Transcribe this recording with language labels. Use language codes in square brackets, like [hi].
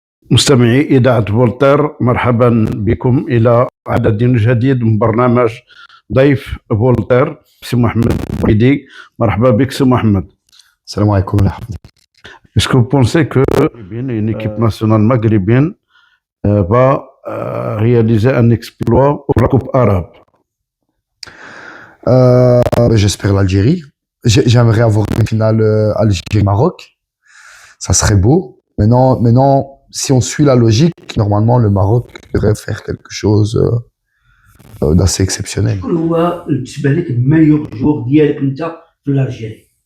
[ar] مستمعي إذاعة فولتير، مرحبا بكم إلى عدد جديد من برنامج ضيف فولتير. سي محمد بويدي، مرحبا بك سي محمد. السلام عليكم ورحمة الله. [fr] Est-ce que vous pensez que une équipe nationale maghrébine va réaliser un exploit pour la Coupe arabe? J'espère l'Algérie. J'aimerais avoir une finale Algérie-Maroc. Ça serait beau. Maintenant, si on suit la logique, normalement, le Maroc devrait faire quelque chose d'assez exceptionnel. [ar] شكون هو بالنسبه لك الميور جوغ ديالك انت في الجزائر